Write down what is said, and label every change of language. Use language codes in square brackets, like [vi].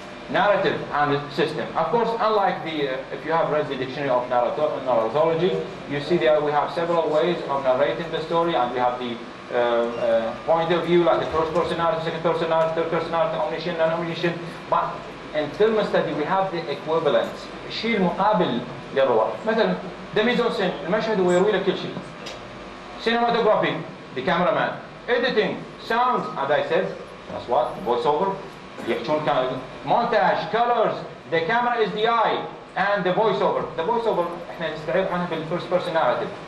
[en] Narrative and system. Of course, unlike if you have read the dictionary of narratology, you see that we have several ways of narrating the story, and we have the point of view, like the first person narrative, second person narrative, third person narrative, omniscient, non-omniscient. But in film study, we have the equivalent. [ar] الشيء المقابل للرواية. مثلا the mise en scène، المشهد هو يروي لك كل شيء. [en] Cinematography, the cameraman. Editing, sound, as I said, that's what, voiceover. [ar] يحكون [en] montage, colors, the camera is the eye, and the voiceover. [ar] The voiceover احنا نستعير عنها في [en] first person narrative.